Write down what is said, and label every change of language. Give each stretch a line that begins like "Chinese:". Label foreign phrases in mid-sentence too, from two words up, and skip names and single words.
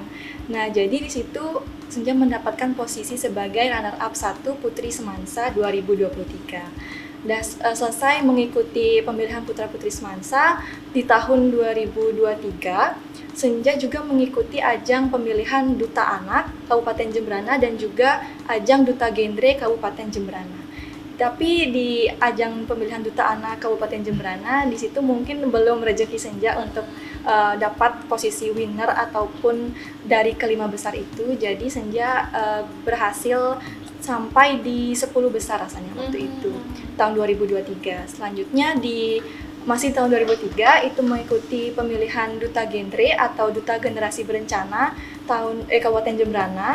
Indonesian: Nah, jadi di situ Senja mendapatkan posisi sebagai
English: runner up
Indonesian: 1 Putri Semansa 2023. Dan selesai mengikuti pemilihan Putra Putri Semansa di tahun 2023, Senja juga mengikuti ajang pemilihan Duta Anak Kabupaten Jembrana dan juga ajang Duta Genre Kabupaten Jembrana. Tapi di ajang pemilihan Duta Anak Kabupaten Jembrana, di situ mungkin belum rezeki Senja untuk dapat posisi winner ataupun dari kelima besar itu. Jadi Senja berhasil sampai di 10 besar rasanya waktu itu, tahun 2023. Selanjutnya masih tahun 2003 itu mengikuti pemilihan Duta Genre atau Duta Generasi Berencana Kabupaten Jembrana.